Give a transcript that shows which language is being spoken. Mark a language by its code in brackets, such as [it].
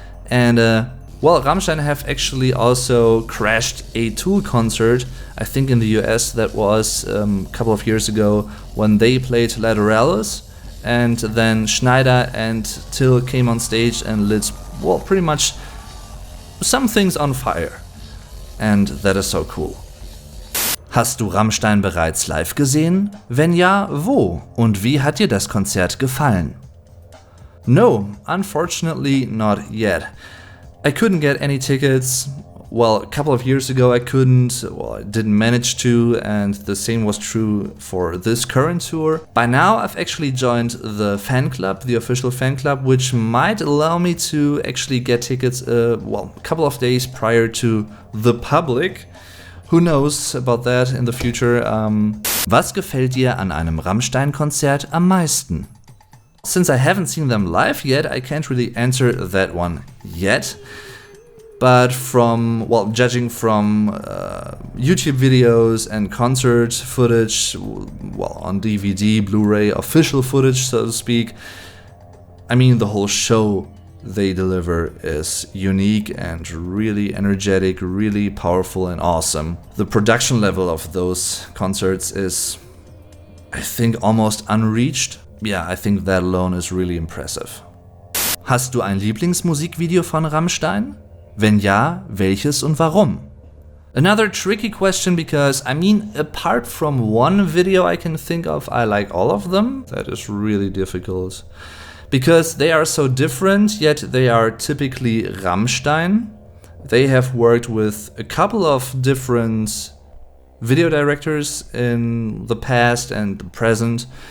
[en] And well, Rammstein have actually also crashed a Tool concert, I think in the US, that was a couple of years ago, when they played Lateralis, and then Schneider and Till came on stage and lit, well, pretty much some things on fire. And that is so cool. [de] Hast du Rammstein bereits live gesehen? Wenn ja, wo? Und wie hat dir das Konzert gefallen? [en] No, unfortunately not yet. I couldn't get any tickets. Well, a couple of years ago I couldn't, well, I didn't manage to, and the same was true for this current tour. By now I've actually joined the fan club, the official fan club, which might allow me to actually get tickets, well, a couple of days prior to the public. Who knows about that in the future. [de] Was gefällt dir an einem Rammstein-Konzert am meisten? [en] Since I haven't seen them live yet, I can't really answer that one yet. But from, well, judging from YouTube videos and concert footage, well, on DVD, Blu-ray, official footage, so to speak, I mean, the whole show they deliver is unique and really energetic, really powerful and awesome. The production level of those concerts is, I think, almost unreached. Yeah, I think that alone is really impressive. [de] Hast du ein Lieblingsmusikvideo von Rammstein? Wenn ja, welches und warum? [en] Another tricky question because, I mean, apart from one video I can think of, I like all of them. That is really difficult. Because they are so different, yet they are typically Rammstein. They have worked with a couple of different video directors in the past and the present.